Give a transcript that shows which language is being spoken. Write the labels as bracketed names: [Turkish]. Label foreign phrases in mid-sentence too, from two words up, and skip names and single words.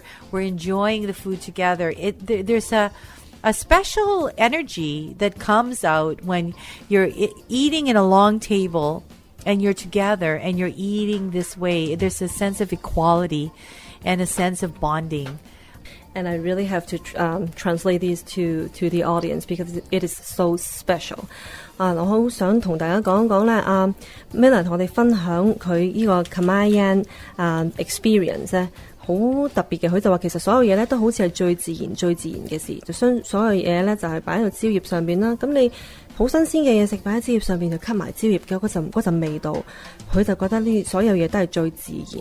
[English] We're enjoying the food together. There's a special energy that comes out when you're eating in a long table and you're together and you're eating this way. There's a sense of equality and a sense of bonding. And I really have to translate these to the audience because it is so special. [Cantonese] 我好想同大家講一講咧，Miller 同我哋分享佢呢個 Kamayan experience 咧，好特別嘅。佢就話其實所有嘢咧都好似係最自然嘅事，就將所有嘢咧就係擺喺個蕉葉上邊啦。咁你好新鮮嘅嘢食擺喺蕉葉上邊就吸埋蕉葉嘅嗰陣味道，佢就覺得呢所有嘢都係最自然。